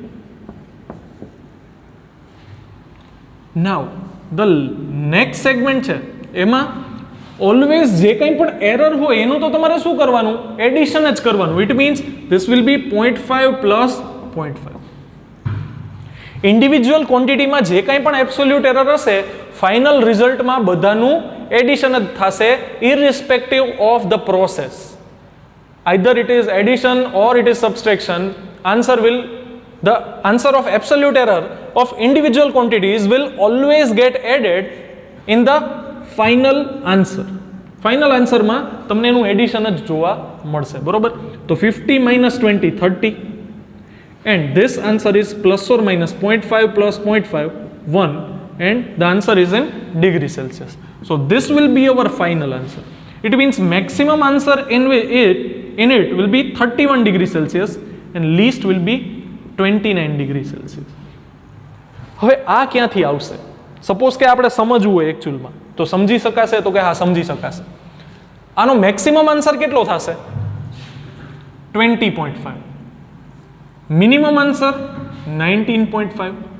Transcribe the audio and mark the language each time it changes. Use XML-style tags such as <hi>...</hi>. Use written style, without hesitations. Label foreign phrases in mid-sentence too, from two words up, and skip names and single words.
<en>now the next segment</en> <gu>છે, એમાં ઓલવેઝ જે કંઈ પણ એરર હોય એનું તો તમારે શું કરવાનું? એડિશન જ કરવાનું.</gu> <en>it means this will be 0.5 plus 0.5.</en> <gu>ઇન્ડિવિજ્યુઅલ ક્વોન્ટિટીમાં જે કંઈ પણ</gu> <en>absolute error</en> <gu>હશે, ફાઇનલ રિઝલ્ટમાં બધાનું એડિશન જ થશે,</gu> <en>irrespective of the process. Either it is addition or it is subtraction, the answer of absolute error of individual quantities will always get added in the final answer. Final answer</en> <gu>માં તમને એનું એડિશન જ જોવા મળશે, બરોબર?</gu> <en>તો 50 minus 20, 30, and this answer is plus or minus 0.5 plus 0.5, 1, and the answer is in degree Celsius. So this will be our final answer. It means maximum answer in it will be 31 degrees Celsius and least will be 29 degrees Celsius.</en> <gu>હવે આ ક્યાંથી આવશે? સપોઝ કે આપણે સમજવું હોય એકચ્યુઅલમાં, તો સમજી શકાશે? તો કે હા, સમજી શકાશે. આનો</gu> <en>maximum answer</en> <gu>કેટલો થશે?</gu> <en>20.5. minimum answer 19.5.</en>